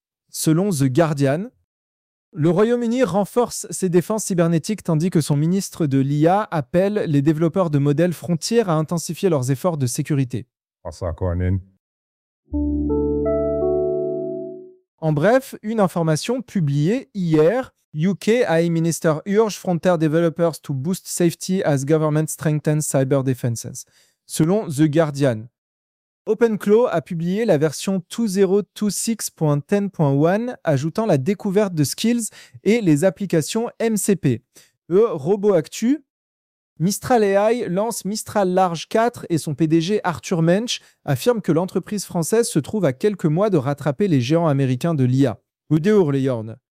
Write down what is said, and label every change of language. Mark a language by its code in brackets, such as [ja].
[fr] Selon The Guardian, le Royaume-Uni renforce ses défenses cybernétiques tandis que son ministre de l'IA appelle les développeurs de modèles frontières à intensifier leurs efforts de sécurité. En bref, une information publiée hier. [en] UK AI Minister urge frontier developers to boost safety as government strengthens cyber defenses. [fr] Selon The Guardian, OpenClaw a publié la version 2.0.26.10.1, ajoutant la découverte de skills et les applications MCP. Robot Actu, Mistral AI lance Mistral Large 4 et son PDG Arthur Mensch affirme que l'entreprise française se trouve à quelques mois de rattraper les géants américains de l'IA. Boudéour les yornes.